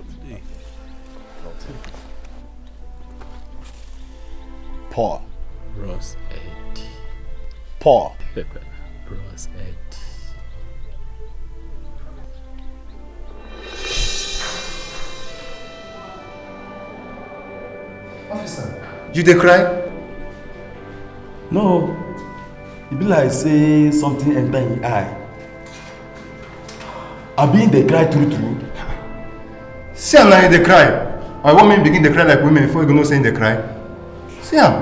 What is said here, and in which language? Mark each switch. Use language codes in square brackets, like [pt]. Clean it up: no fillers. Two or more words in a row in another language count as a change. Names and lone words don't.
[pcm] Paul. Ross Eddie. Paul. Ross Eddie. Officer, you dey cry? No, e be like say something enter im eye. Abi dey cry true true? See am na you dey cry. I want me begin dey cry like women before you go know say you dey cry. See am.